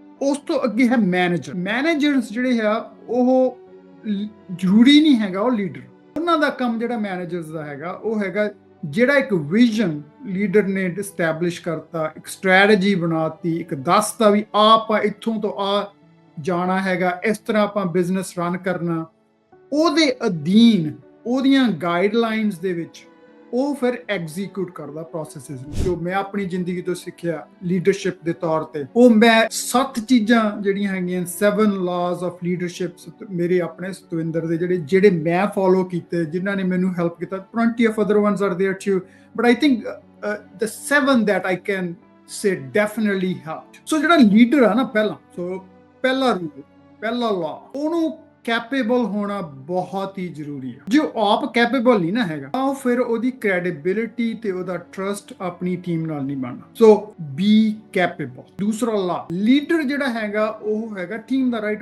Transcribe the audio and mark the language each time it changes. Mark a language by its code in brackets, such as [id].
[pa] ਉਸ ਤੋਂ ਅੱਗੇ ਹੈ ਮੈਨੇਜਰ। ਮੈਨੇਜਰਸ ਜਿਹੜੇ ਆ ਉਹ ਜ਼ਰੂਰੀ ਨਹੀਂ ਹੈਗਾ ਉਹ ਲੀਡਰ, ਉਹਨਾਂ ਦਾ ਕੰਮ ਜਿਹੜਾ ਮੈਨੇਜਰਸ ਦਾ ਹੈਗਾ ਉਹ ਹੈਗਾ ਜਿਹੜਾ ਇੱਕ ਵਿਜ਼ਨ ਲੀਡਰ ਨੇ ਐਸਟੈਬਲਿਸ਼ ਕਰਤਾ, ਇੱਕ ਸਟ੍ਰੈਟਜੀ ਬਣਾਤੀ, ਇੱਕ ਦੱਸਤਾ ਵੀ ਆਪਾਂ ਇੱਥੋਂ ਤੋਂ ਆ ਜਾਣਾ ਹੈਗਾ, ਇਸ ਤਰ੍ਹਾਂ ਆਪਾਂ ਬਿਜ਼ਨਸ ਰਨ ਕਰਨਾ, ਉਹਦੇ ਅਧੀਨ ਉਹਦੀਆਂ ਗਾਈਡਲਾਈਨਸ ਦੇ ਵਿੱਚ ਉਹ ਫਿਰ ਐਗਜ਼ੀਕਿਊਟ ਕਰਦਾ ਪ੍ਰੋਸੈਸਿਸ। ਜੋ ਮੈਂ ਆਪਣੀ ਜ਼ਿੰਦਗੀ ਤੋਂ ਸਿੱਖਿਆ ਲੀਡਰਸ਼ਿਪ ਦੇ ਤੌਰ ਤੇ, ਉਹ ਮੈਂ 7 ਚੀਜ਼ਾਂ ਜਿਹੜੀਆਂ ਹੈਗੀਆਂ 7 [en] laws of leadership [pa] ਮੇਰੇ ਆਪਣੇ ਸਤਵਿੰਦਰ ਦੇ ਜਿਹੜੇ ਮੈਂ ਫੋਲੋ ਕੀਤੇ, ਜਿਨ੍ਹਾਂ ਨੇ ਮੈਨੂੰ ਹੈਲਪ ਕੀਤਾ। [en] plenty of other ones are there too, but I think the 7 that I can say definitely helped. [pa] ਸੋ ਜਿਹੜਾ ਲੀਡਰ ਆ ਨਾ, ਪਹਿਲਾ ਰੂਲ, ਪਹਿਲਾ ਲਾ, ਉਹਨੂੰ ਕੈਪੇਬਲ ਹੋਣਾ ਬਹੁਤ ਹੀ ਜ਼ਰੂਰੀ ਹੈ। ਜੇ ਉਹ ਆਪ ਕੈਪੇਬਲ ਨਹੀਂ ਨਾ ਹੈਗਾ ਤਾਂ ਫਿਰ ਉਹਦੀ ਕ੍ਰੈਡੀਬਿਲਿਟੀ ਤੇ ਉਹਦਾ ਟਰਸਟ ਆਪਣੀ ਟੀਮ ਨਾਲ ਨਹੀਂ ਬਣਨਾ। ਸੋ [en] Be capable. [pa] ਦੂਸਰਾ ਲਾ, ਲੀਡਰ ਜਿਹੜਾ ਹੈਗਾ ਉਹ ਹੈਗਾ ਟੀਮ ਦਾ, ਰਾਈਟ।